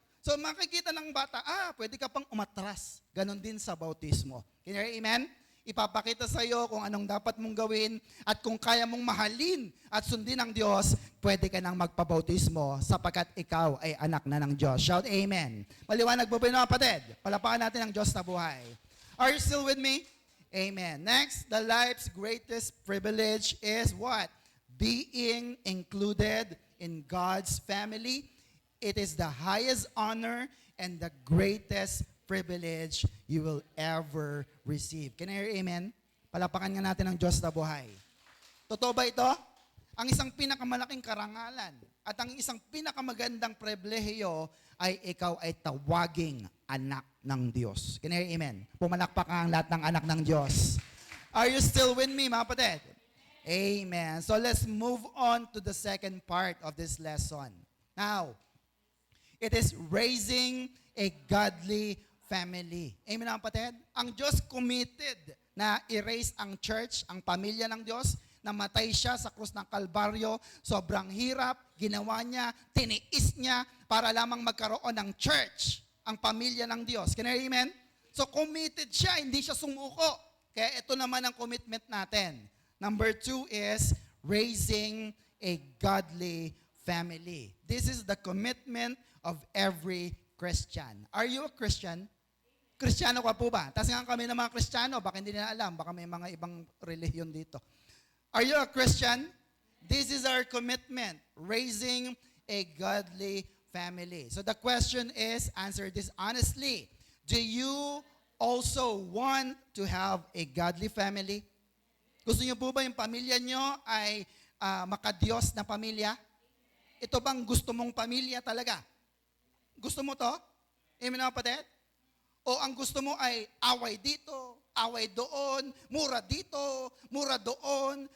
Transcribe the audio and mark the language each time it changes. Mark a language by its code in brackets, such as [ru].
[tl] So makikita ng bata, pwede ka pang umatras. Ganon din sa bautismo. [en] Can you hear amen? [tl] Ipapakita sa iyo kung anong dapat mong gawin at kung kaya mong mahalin at sundin ang Diyos, pwede ka nang magpabautismo sapagkat ikaw ay anak na ng Diyos. [en] Shout amen. [tl] Maliwanag po ba yun, mga kapatid? Palapakan natin ang Diyos na buhay. [en] Are you still with me? Amen. Next, the life's greatest privilege is what? Being included in God's family. It is the highest honor and the greatest privilege you will ever receive. Can I hear amen? [tl] Palapakan nga natin ang Diyos na buhay. Totoo ba ito? Ang isang pinakamalaking karangalan at ang isang pinakamagandang pribilehiyo ay ikaw ay tawaging anak ng Diyos. [en] Can I hear amen? [tl] Pumalakpak ang lahat ng anak ng Diyos. [en] Are you still with me, [tl] mga kapatid? [en] Amen. So let's move on to the second part of this lesson. Now, it is raising a godly family. [tl] Amen mga kapatid? Ang Diyos committed na i-raise ang church, ang pamilya ng Diyos, namatay siya sa krus ng Kalbaryo, sobrang hirap, ginawa niya, tiniis niya para lamang magkaroon ng church, ang pamilya ng Diyos. [en] Can you hear amen? [tl] So committed siya, hindi siya sumuko. Kaya ito naman ang commitment natin. [en] Number 2 is raising a godly family. This is the commitment of every Christian. Are you a Christian? [tl] Kristiyano ka po ba? Tapos nga kami ng mga Kristiyano, baka hindi nila alam, baka may mga ibang relihiyon dito. [en] Are you a Christian? This is our commitment, raising a godly family. So the question is, answer this honestly. Do you also want to have a godly family? [tl] Gusto niyo po ba yung pamilya niyo ay makadiyos na pamilya? Ito bang gusto mong pamilya talaga? Gusto mo to? Amen mga kapatid? O ang gusto mo ay away dito, away doon, mura dito, mura doon.